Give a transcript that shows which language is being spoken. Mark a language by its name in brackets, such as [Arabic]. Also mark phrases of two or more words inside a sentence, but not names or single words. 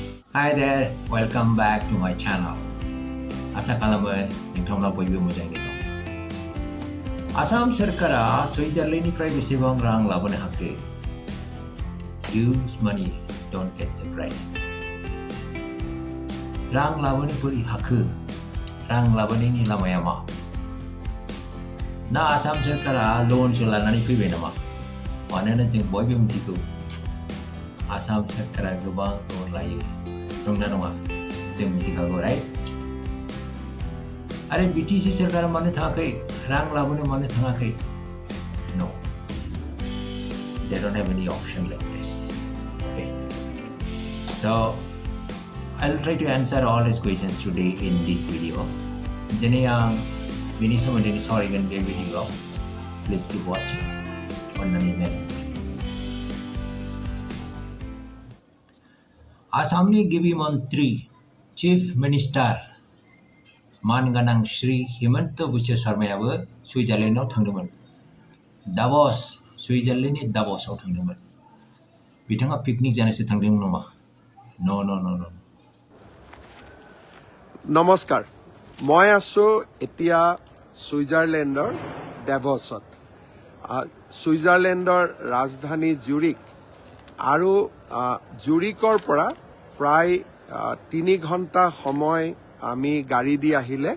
[English] Hi there, welcome back to my channel. [Bodo] आसा खालामा नोंथांमोना बयबो मोजां दङ. Assam Sarkara Switzerlandनिफ्राय बेसेबां रां लाबोनो हाखो? [English] Use money, don't get surprised. [Bodo] रां लाबोनो बोरै हाखो? रां लाबोनायनि लामाया मा? ना आसाम सरकारा लनसो लानानै फैबाय नामा? मानोना जों बयबो मिथिगौ आसाम सरकारा गोबां लन लायो. नंगौना नङा? जों मिथिखागौ, राइट? आरो BTC सरकारा मानो थाङाखै? रां लाबोनो मानो थाङाखै? [English] No. They don't have any option like this. Okay. So, I'll try to answer all these questions today in this video. [Bodo] Diनै आं बेनि सोमोन्दै सावरायगोन बे भिडिअ'आव. [English] Please keep watching. [Bodo] अन्नानै नायनो. आसामनि गिबि मन्त्रि [English] Chief Minister [Bodo] मानगोनां श्री हिमन्त बिश्व शर्मायाबो सुइजारलेन्डआव थांदोंमोन. दावस, सुइजारलेन्डनि दावसआव थांदोंमोन. बिथाङा पिकनिक जानोसो थांदोंमोन नामा? [English] No. [Assamese] নমস্কাৰ মই আছো এতিয়া ছুইজাৰলেণ্ডৰ ডেভছত ছুইজাৰলেণ্ডৰ ৰাজধানী জুৰিক আৰু জুৰিকৰ পৰা প্ৰায় 3 ঘণ্টা সময় আমি গাড়ী দি আহিলে